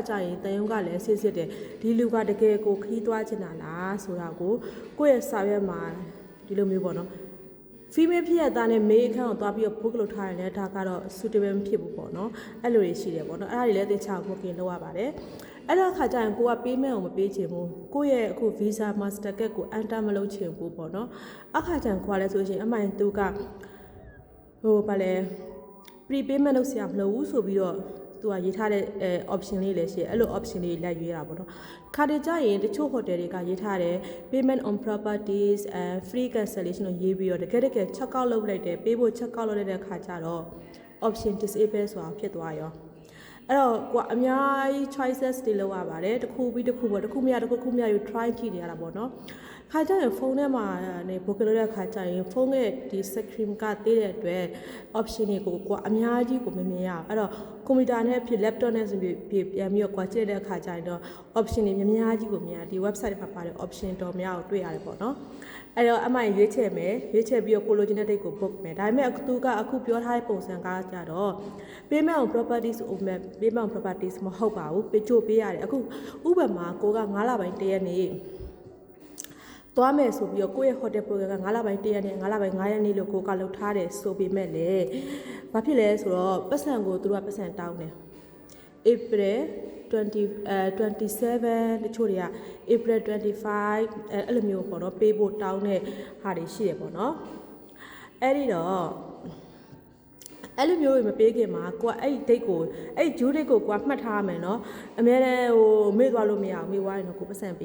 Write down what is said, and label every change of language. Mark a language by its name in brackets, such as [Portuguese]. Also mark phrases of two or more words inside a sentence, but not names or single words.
[Burmese] ကျရင်တန်ရုံးကလည်းစစ်တယ်ဒီလူကတကယ်ကိုခီးသွားချင်တာလားဆိုတာကိုကိုယ့်ရဲ့စာရွက်မှာဒီလိုမျိုးပေါ့နော် female ဖြစ်ရတဲ့နဲ့ male အခန်းကိုသွားပြီးတော့ book လုပ်ထားရင်လည်းဒါကတော့ suitable မဖြစ်ဘူးပေါ့နော်အဲ့လိုတွေရှိတယ်ပေါ့နော်အဲ့ဒါတွေလည်းတေချာ booking လုပ်ရပါတယ်အဲ့တော့ခါကျရင်ကိုက payment ကိုမပေးချင်ဘူးကိုယ့်ရဲ့အခု visa master card ကို enter မလုပ်ချင်ဘူးပေါ့နော် အခါကျရင်ကိုကလည်းဆိုရှင်အမှန်သူကဗာလဲ prepayment လုပ်စရာမလိုဘူးဆိုပြီးတော့သူကရေးထားတဲ့option လေးလည်းရှိတယ်အဲ့လို option လေးလိုက်ရွေးတာပေါ့နော်ခါတည်းကျရင်တချို့ hotel တွေကရေးထားတယ် [English] payment on properties and free cancellation [Burmese] ကိုရေးပြီးတော့တကယ် [English] check out [Burmese] လုပ်လိုက်တယ်ပေးဖို့ [English] check out [Burmese] လုပ်လိုက်တဲ့ခါ ကျတော့ [English] option disable [Burmese] ဆိုတာဖြစ်သွားရောအဲ့တော့ကိုအများကြီး choices တွေလုပ်ရပါတယ်တစ်ခုပြီးတစ်ခုပေါ့တစ်ခုမရတစ်ခုမရယူ try ကြည့်နေရတာပေါ့နော်ခါကျရင်ဖုန်းထဲမှာနေ book လုပ်တဲ့ခါကျရင်ဖု န်းရဲ့ဒီ screen ကသေးတဲ့အတွက် option တွေကိုအများကြီးကိုမမြင်ရအောင်အဲ့တော့ကွန်ပျူတာနဲ့ဖြစ် laptop နဲ့ဆိုပြီးပြန်ပြီးတော့ကြည့်တဲ့အခါကျရင်တော့ option တွေ အများကြီးကိုမြင်ရဒီ website မှာပါတဲ့ option တော်များကိုတွေ့ရတယ်ပေါ့နော်အဲ့တော့အမှန်ရွေးချယ်မယ်ရွေးချယ်ပြီးတော့ကိုလိုချင်တဲ့ date ကို book မယ်ဒါပေမဲ့သူကအခုပြောထားတဲ့ပုံစံကားကြတော့ [English] payment on properties [Burmese] ကို [English] payment on properties [Burmese] မဟုတ်ပါဘူးပေးချို့ပေးရတယ်အခုဥပမာကိုက9လပိုင်းတရက်နေ့သွားမယ်ဆိုပြီးတော့ကိုယ့်ရဲ့ hotel program က9လပိုင်း1ရက်နေ့9လပိုင်း9ရက်နေ့လို့ကိုကလုပ်ထားတယ်ဆိုပေမဲ့လေဘာဖြစ်လဲဆိုတော့ပတ်စံကိုသူတို့ကပတ်စံတောင်းတယ် April 27တချို့တွေက April 25အဲ့လိုမျိုးပေါ့နော်ပေးဖို့တောင်းတဲ့ဟာတွေရှိတယ်ပေါ့နော်အဲ့ဒီတော့အဲ့လိုမျိုးမပေးခင်မှာကိုကအဲ့ဒီ date ကိုအဲ့ [English] due date [Burmese] ကိုကိုကမှတ်ထားရမယ်နော်အများနဲ့မေ့သွားလို့မရဘူးမေ့သွားရင်တော့ကိုပတ်စံ